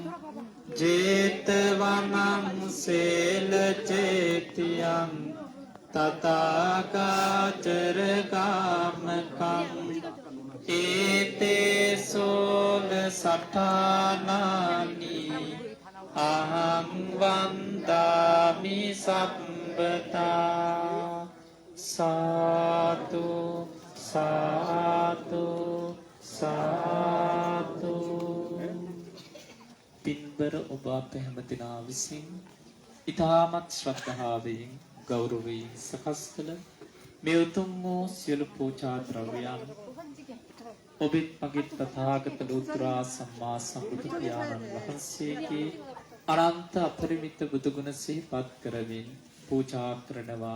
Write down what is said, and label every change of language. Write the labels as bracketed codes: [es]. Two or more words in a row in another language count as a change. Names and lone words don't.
[pi] ජේතවනං සේලචේතියං තථාගතර කාමකං ඒතේ සෝල සඨානානි අහං වන්දාමි සම්බතා සාතු [si] සාතු සාතු පින්බර ඔබ අප හැමදෙනා විසින් ඊ타මත් ශ්‍රද්ධාවෙන් ගෞරවයෙන් සකස් කළ මේ උතුම් වූ සියලු පූජා ද්‍රව්‍යයන් ඔබත් මගේ තථාගත ලෝතුරා සම්මා සම්බුදු පියාණන් වහන්සේගේ අනන්ත අපරිමිත බුදුගුණ සිහිපත් කරමින් පූජා කරනවා.